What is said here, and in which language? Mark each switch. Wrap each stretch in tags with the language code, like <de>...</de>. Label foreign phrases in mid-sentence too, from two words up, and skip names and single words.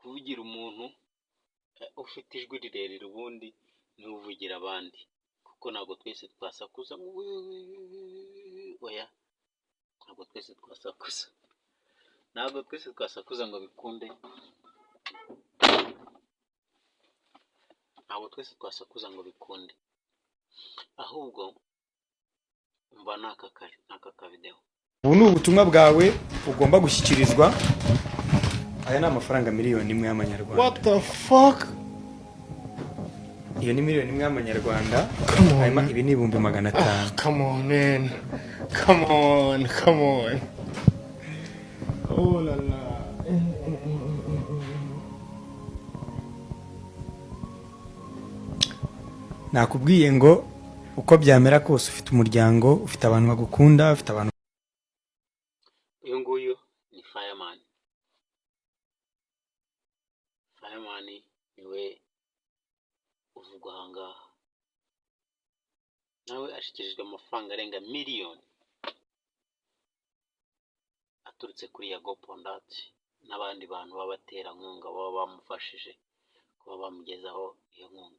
<rw>kuvugira umuntu ufite ijwi rirerire ubundi ntuvugira abandi, kuko ntabwo twese twasakuza ngo oya, ntabwo twese twasakuza ngo bikunde, ahubwo umva n'aka kavideo. Ubu ni ubutumwa bwawe ugomba gushyikirizwa. Aya ni amafaranga miliyoni 1 y'amanyarwanda.</rw> <en>What the fuck?</en> <rw>Iyo ni miliyoni 1 y'amanyarwanda. Hanyuma ibi ni 500,000.</rw> <en>Come on, man. Come on. Oh la la.</en> <rw>Nakubwiye ngo uko byamera kose ufite umuryango, ufite abantu bagukunda, ufite abantu. Uyu nguyu ni Fireman niwe uvugwa aha ngaha, nawe ashyikirijwe amafaranga arenga miliyoni aturutse kuri Yago Pondati n'abandi bantu b'abaterankunga baba bamufashije kuba bamugezaho iyo nkunga.</rw>